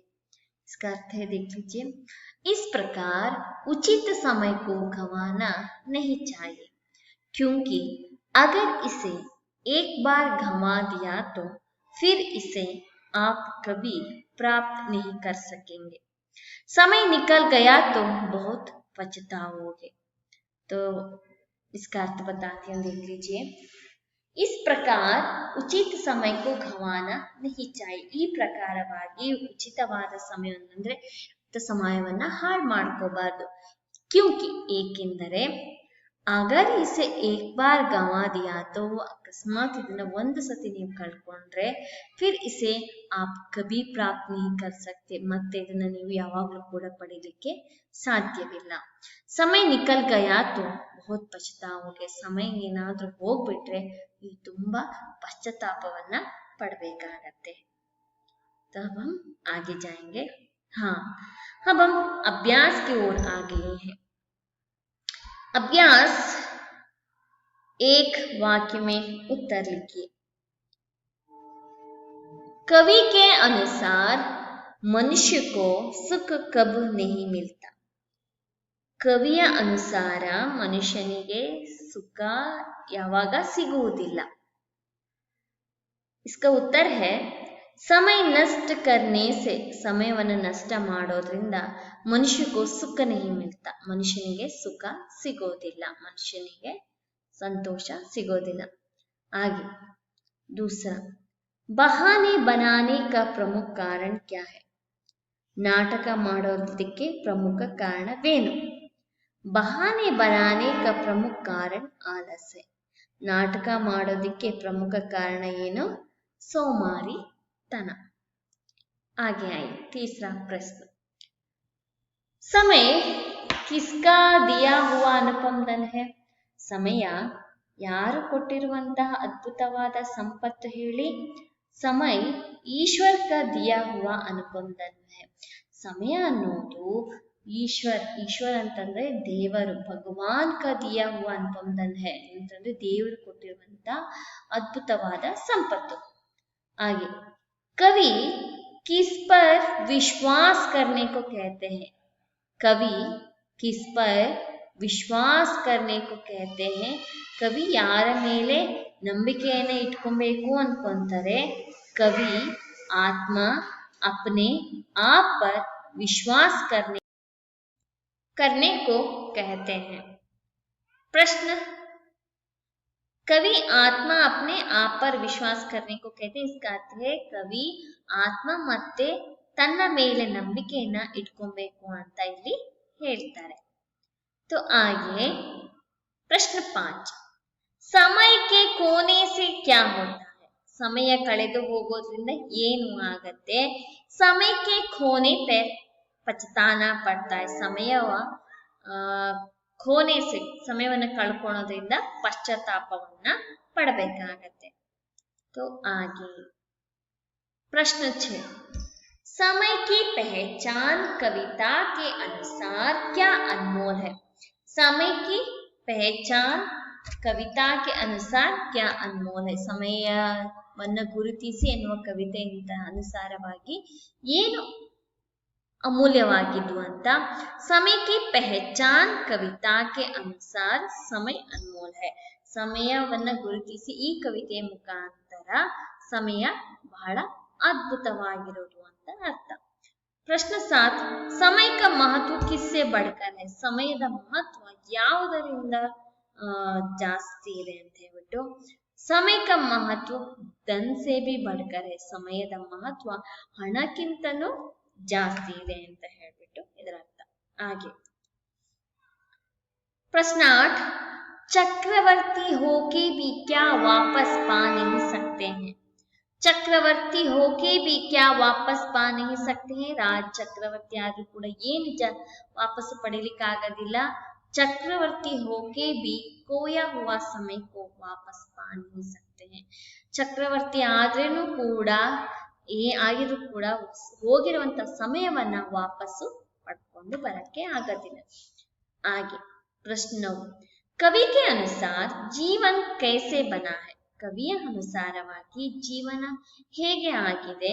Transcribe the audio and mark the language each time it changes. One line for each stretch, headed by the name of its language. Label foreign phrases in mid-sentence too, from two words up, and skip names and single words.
Hindi: इसका अर्थ है, देख लीजिए, इस प्रकार उचित समय को गंवाना नहीं चाहिए, क्योंकि अगर इसे एक बार गंवा दिया तो फिर इसे आप कभी प्राप्त नहीं कर सकेंगे. समय निकल गया तो बहुत पछताओगे. तो इसका अर्थ बताती हूँ, देख लीजिए. इस प्रकार
Kannada: ಉಚಿತ ಸಮಯಕ್ಕೂ
Hindi: ಗವಾನ नहीं चाहिए.
Kannada: ಈ ಪ್ರಕಾರವಾಗಿ ಉಚಿತವಾದ ಸಮಯವನ್ನು ಅಂದ್ರೆ ಸಮಯವನ್ನ ಹಾಳು ಮಾಡ್ಕೋಬಾರ್ದು.
Hindi: क्योंकि ಏಕೆಂದರೆ अगर इसे एक बार गंवा दिया तो अकस्मात
Kannada: ಇದನ್ನ ಒಂದು ಸತಿ ನೀವು ಕಳ್ಕೊಂಡ್ರೆ
Hindi: फिर इसे आप कभी प्राप्त नहीं कर सकते,
Kannada: ಮತ್ತೆ ಇದನ್ನ ನೀವು ಯಾವಾಗಲೂ ಕೂಡ ಪಡೆಯಲಿಕ್ಕೆ ಸಾಧ್ಯವಿಲ್ಲ.
Hindi: समय निकल गया तो बहुत पछताओगे.
Kannada: समय ಏನಾದ್ರೂ ಹೋಗ್ಬಿಟ್ರೆ ನೀವು ತುಂಬಾ ಪಶ್ಚಾತ್ತಾಪವನ್ನ ಪಡಬೇಕಾಗತ್ತೆ.
Hindi: तो अब हम आगे जाएंगे. हाँ, अब हम अभ्यास की ओर आ गए हैं. अभ्यास, एक वाक्य में उत्तर लिखिए. कवि के अनुसार मनुष्य को सुख कब नहीं मिलता.
Kannada: ಕವಿಯ ಅನುಸಾರ ಮನುಷ್ಯನಿಗೆ ಸುಖ ಯಾವಾಗ ಸಿಗುವುದಿಲ್ಲ.
Hindi: इसका उत्तर है, समय नष्ट करने से,
Kannada: ಸಮಯವನ್ನು ನಷ್ಟ ಮಾಡೋದ್ರಿಂದ ಮನುಷ್ಯನಿಗೆ ಸುಖ
Hindi: नहीं मिलता,
Kannada: ಮನುಷ್ಯನಿಗೆ ಸುಖ ಸಿಗೋದಿಲ್ಲ, ಮನುಷ್ಯನಿಗೆ ಸಂತೋಷ ಸಿಗೋದಿಲ್ಲ.
Hindi: आगे दूसरा, बहाने बनाने का प्रमुख कारण क्या है.
Kannada: ನಾಟಕ ಮಾಡೋದಕ್ಕೆ ಪ್ರಮುಖ ಕಾರಣವೇನು.
Hindi: बहाने बनाने का प्रमुख कारण आलस्य.
Kannada: ನಾಟಕ ಮಾಡೋದಕ್ಕೆ ಪ್ರಮುಖ ಕಾರಣ ಏನು. ಸೋಮಾರಿತನ.
Hindi: आगे आई तीसरा प्रश्न, समय किसका दिया हुआ अनुपम धन है.
Kannada: ಸಮಯ ಯಾರು ಕೊಟ್ಟಿರುವಂತಹ ಅದ್ಭುತವಾದ ಸಂಪತ್ತು ಹೇಳಿ.
Hindi: समय ईश्वर का दिया हुआ अनुपम धन है.
Kannada: ಸಮಯ ಅನ್ನೋದು ಈಶ್ವರ ಅಂತಂದ್ರೆ ದೇವರು, ಭಗವಾನ್
Hindi: का दिया हुआ अनुपम धन है
Kannada: ಅಂತಂದ್ರೆ ದೇವರು ಕೊಟ್ಟಿರುವಂತ ಅದ್ಭುತವಾದ ಸಂಪತ್ತು.
Hindi: ಹಾಗೆ कवि किस पर विश्वास करने को कहते हैं? कवि किस पर ವಿಶ್ವಾಸ करने को कहते हैं?
Kannada: ಕವಿ ಯಾರ ಮೇಲೆ ನಂಬಿಕೆಯನ್ನು ಇಟ್ಕೊಬೇಕು ಅನ್ಕೊಂತಾರೆ?
Hindi: कवि आत्मा अपने आप पर विश्वास करने को कहते हैं। प्रश्न, कवि आत्मा अपने आप पर विश्वास करने को कहते हैं, इसका अर्थ है कವಿ
Kannada: ಆತ್ಮ ಮತ್ತೆ ತನ್ನ ಮೇಲೆ ನಂಬಿಕೆಯನ್ನ ಇಟ್ಕೊಬೇಕು ಅಂತ ಇಲ್ಲಿ ಹೇಳ್ತಾರೆ।
Hindi: तो आगे प्रश्न 5, समय के खोने से क्या होता है?
Kannada: ಸಮಯ ಕಳೆದು ಹೋಗೋದ್ರಿಂದ ಏನು ಆಗತ್ತೆ?
Hindi: समय के खोने पे पछताना पड़ता है। खोने से
Kannada: ಸಮಯವನ್ನು ಕಳ್ಕೊಳ್ಳೋದ್ರಿಂದ ಪಶ್ಚಾತ್ತಾಪವನ್ನ ಪಡಬೇಕಾಗತ್ತೆ।
Hindi: तो आगे प्रश्न 6, समय की पहचान कविता के अनुसार क्या अनमोल है? समय की पहचान कविता के अनुसार क्या अनमोल है?
Kannada: ಸಮಯವನ್ನು ಗುರುತಿಸಿ ಎನ್ನುವ ಕವಿತೆಯಿಂದ ಅನುಸಾರವಾಗಿ ಏನು ಅಮೂಲ್ಯವಾಗಿದ್ದು ಅಂತ?
Hindi: समय की पहचान कविता के अनुसार समय अनमोल है।
Kannada: ಸಮಯವನ್ನ ಗುರುತಿಸಿ ಈ ಕವಿತೆಯ ಮುಖಾಂತರ ಸಮಯ ಬಹಳ ಅದ್ಭುತವಾಗಿರೋದು ಅಂತ ಅರ್ಥ। ಪ್ರಶ್ನೆ 7,
Hindi: समय का महत्व किससे बढ़कर है?
Kannada: ಸಮಯದ ಮಹತ್ವ ಯಾವುದರಿಂದ ಜಾಸ್ತಿ ಇದೆ ಅಂತ ಹೇಳ್ಬಿಟ್ಟು,
Hindi: समय का महत्व धन से भी बढ़कर है।
Kannada: ಸಮಯದ ಮಹತ್ವ ಹಣಕ್ಕಿಂತನೂ ಜಾಸ್ತಿ ಇದೆ ಅಂತ ಹೇಳ್ಬಿಟ್ಟು ಇದರ ಅರ್ಥ।
Hindi: ಹಾಗೆ प्रश्न 8, चक्रवर्ती होके भी क्या वापस पा नहीं सकते हैं? चक्रवर्ती होके भी क्या वापस पा नहीं सकते हैं?
Kannada: ರಾಜ್ ಚಕ್ರವರ್ತಿ ಆದ್ರೂ ಕೂಡ ಏನು ವಾಪಸ್ ಪಡೀಲಿಕ್ಕಾಗೋದಿಲ್ಲ।
Hindi: चक्रवर्ती होके भी खोया हुआ समय को वापस पा नहीं सकते हैं।
Kannada: ಚಕ್ರವರ್ತಿ ಆದ್ರೇನು ಕೂಡ ಆಗಿದ್ರು ಕೂಡ ಹೋಗಿರುವಂತ ಸಮಯವನ್ನ ವಾಪಸ್ಸು ಪಡ್ಕೊಂಡು ಬರಕ್ಕೆ ಆಗೋದಿಲ್ಲ।
Hindi: ಹಾಗೆ प्रश्न 9, कवि के अनुसार जीवन कैसे बना है?
Kannada: ಕವಿಯ ಅನುಸಾರವಾಗಿ ಜೀವನ ಹೇಗೆ ಆಗಿದೆ?